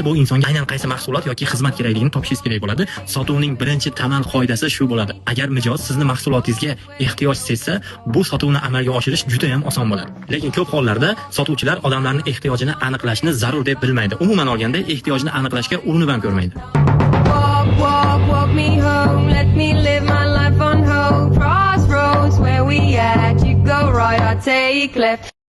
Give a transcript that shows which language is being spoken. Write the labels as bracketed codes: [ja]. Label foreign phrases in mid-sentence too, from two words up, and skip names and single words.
[uz] Bu insonga aynan qaysi mahsulot yoki xizmat kerakligini topishingiz kerak bo'ladi. Sotuvning birinchi tamal qoidasi shu bo'ladi. Agar mijoz sizni mahsulotingizga ehtiyoj sezsa, bu sotuvni amalga oshirish juda ham oson bo'ladi. Lekin ko'p hollarda sotuvchilar odamlarning ehtiyojini aniqlashni zarur deb bilmaydi. Umuman olganda ehtiyojni aniqlashga urinib ham ko'rmaydi. [en] Walk me home, let me live my life on hope. Crossroads where we at, you go right, I take left.